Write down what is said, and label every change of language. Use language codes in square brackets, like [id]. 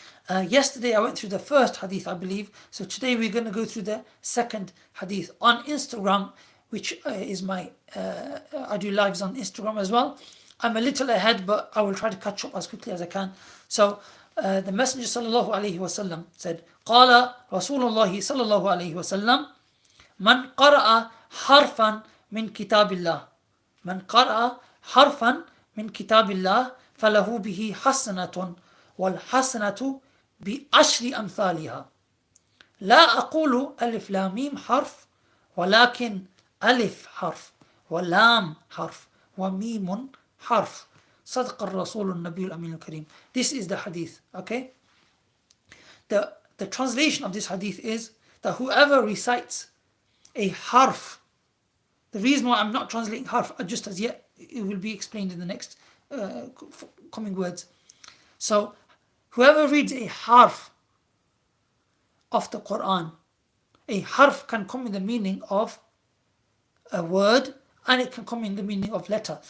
[en] Yesterday I went through the first hadith, I believe. So today we're going to go through the second hadith. On Instagram, which is my I do lives on Instagram as well. I'm a little ahead, but I will try to catch up as quickly as I can. So the Messenger sallallahu alayhi wasallam said, [ar] قال رسول الله صلى الله عليه وسلم من قرأ حرفا من كتاب الله من قرأ حرفا من كتاب الله فله به حسنة والحسنة بعشر أمثالها لا أقول ألف لام ميم حرف ولكن ألف حرف ولام حرف وميم حرف صدق الرسول النبي الأمين الكريم. [en] This is the hadith. Okay, the translation of this hadith is that whoever recites a harf, the reason why I'm not translating harf just as yet, it will be explained in the next coming words. So whoever reads a harf of the Quran, a harf can come in the meaning of a word and it can come in the meaning of letter.